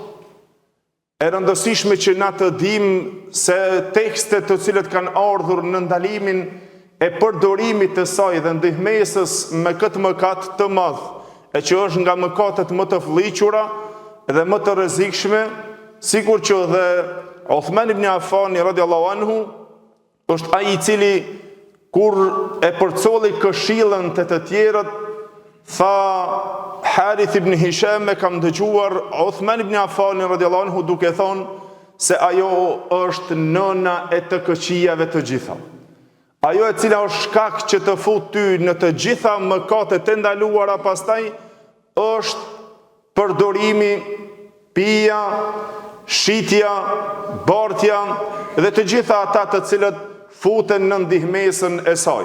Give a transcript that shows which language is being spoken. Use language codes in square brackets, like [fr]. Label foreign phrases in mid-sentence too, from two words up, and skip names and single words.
[sq] e rëndësishme që na të dim se tekstet të cilët kanë ardhur në ndalimin e përdorimit të saj dhe ndihmesës me këtë mëkat të madh, e që është nga mëkatet më të fëlliqura dhe më të rrezikshme, sikur që dhe Uthman ibn Affan [ar] رضي الله عنه [sq] është ai i cili kur e përcolli këshillën të tjerët, tha Harith ibn Hisham e kam dëgjuar Uthman ibn Affan [ar] رضي الله عنه [sq] duke thonë se ajo është nëna e të këqijave të gjitha. Ajo e cila është shkak që të fut ty në të gjitha mëkatet e ndaluara pastaj është përdorimi, pija, shitja, bartja dhe të gjitha ata të cilët futen në ndihmesën e saj.